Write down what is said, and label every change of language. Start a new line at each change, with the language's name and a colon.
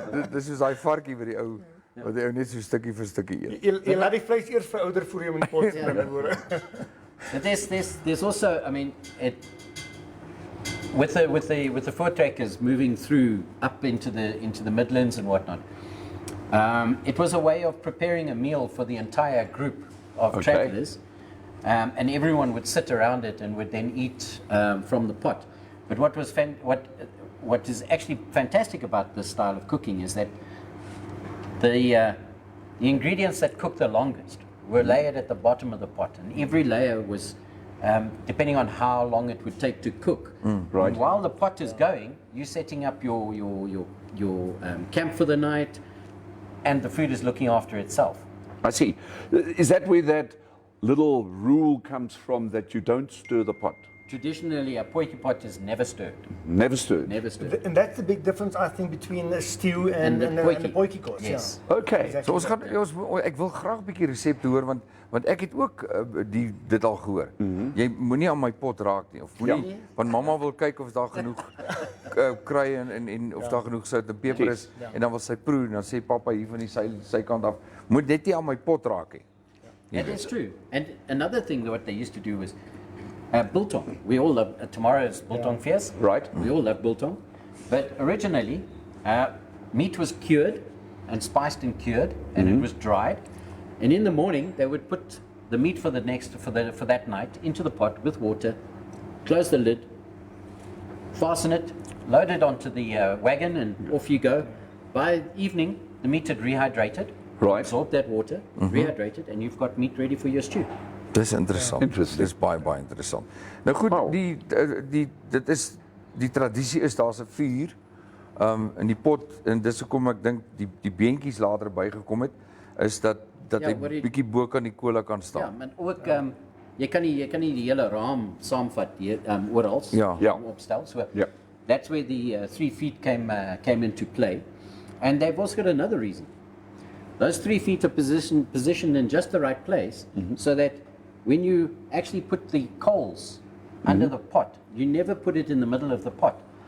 Afrikaans: Dis soos daai varkie wat die ou net so stukkie vir stukkie eet. Jy laat die vleis eers verouder voor jy hom in die pot sit.
English: But there's also, I mean, with the voortrekkers moving through up into the Midlands and whatnot, it was a way of preparing a meal for the entire group of travellers, and everyone would sit around it and would then eat from the pot. But what is actually fantastic about this style of cooking is that the ingredients that cook the longest were layered at the bottom of the pot, and every layer was depending on how long it would take to cook. Right. And while the pot is going, you're setting up your camp for the night, and the food is looking after itself. I see. Is that where that little rule comes from, that you don't stir the pot? Traditionally, a potjie pot is never stirred. Never stirred. Never stirred. And that's the big difference, I think, between the stew and the potjiekos. Yes. Okay. Exactly.
Afrikaans: So ek wil graag 'n bietjie resepte hoor want ek het ook dit al gehoor. Jy moenie aan my pot raak nie of moenie want mamma wil kyk of daar genoeg kruie en of daar genoeg sout en peper is en dan wil sy proe en dan sê pappa hier van die sy kant af moet net nie aan my pot raak nie.
English: That is true. And another thing that what they used to do was biltong. We all love tomorrow's biltong feast. Right. We all love biltong, but originally meat was cured and spiced and cured, and it was dried. And in the morning, they would put the meat for that night into the pot with water, close the lid, fasten it, load it onto the wagon, and off you go. By evening, the meat had rehydrated, absorbed that water, rehydrated, and you've got meat ready for your stew.
Afrikaans: Dis interessant. Dis baie interessant. Nou goed, dit is die tradisie is daar's 'n vuur in die pot en dis hoekom ek dink die beentjies later bygekom het is dat hy bietjie bo kan die kolle kan staan. Ja, maar ook jy kan nie die hele raam saamvat oral opstel.
English: So that's where the 3 feet came into play. And they've also got another reason. Those 3 feet are positioned in just the right place so that when you actually put the coals under the pot, you never put it in the middle of the pot.